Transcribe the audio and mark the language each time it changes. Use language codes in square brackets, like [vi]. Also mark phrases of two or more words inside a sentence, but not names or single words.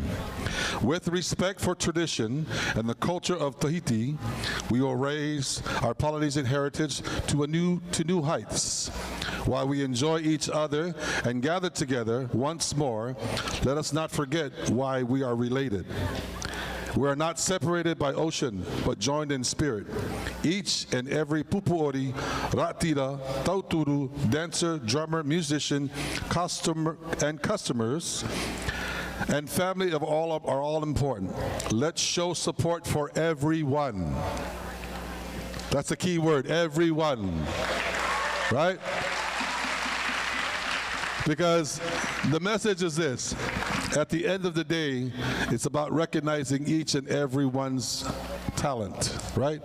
[en] With respect for tradition and the culture of Tahiti, we will raise our Polynesian heritage to new heights. While we enjoy each other and gather together once more, let us not forget why we are related. We are not separated by ocean, but joined in spirit. Each and every [ty] pupuori, ratira, tauturu, [en] dancer, drummer, musician, customers, and family are all important. Let's show support for everyone. That's the key word, everyone. Right? Because the message is this: at the end of the day, it's about recognizing each and everyone's talent, right?